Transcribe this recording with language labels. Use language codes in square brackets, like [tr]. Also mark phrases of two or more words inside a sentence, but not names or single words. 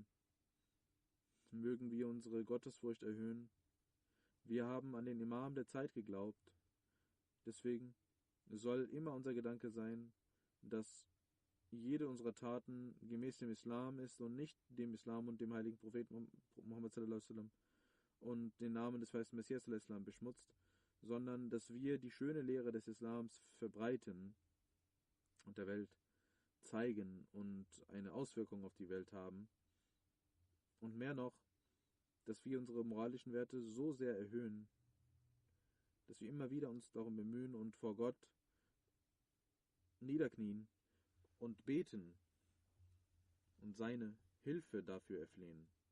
[de] Mögen wir unsere Gottesfurcht erhöhen. Wir haben an den Imam der Zeit geglaubt. Deswegen soll immer unser Gedanke sein, dass jede unserer Taten gemäß dem Islam ist und nicht dem Islam und dem heiligen Propheten Muhammad [ar] صلى الله عليه وسلم [de] und den Namen des verheißten Messias [ar] صلى الله عليه وسلم [de] beschmutzt. sondern dass wir die schöne Lehre des Islams verbreiten und der Welt zeigen und eine Auswirkung auf die Welt haben. Und mehr noch, dass wir unsere moralischen Werte so sehr erhöhen, dass wir immer wieder uns darum bemühen und vor Gott niederknien und beten und seine Hilfe dafür erflehen.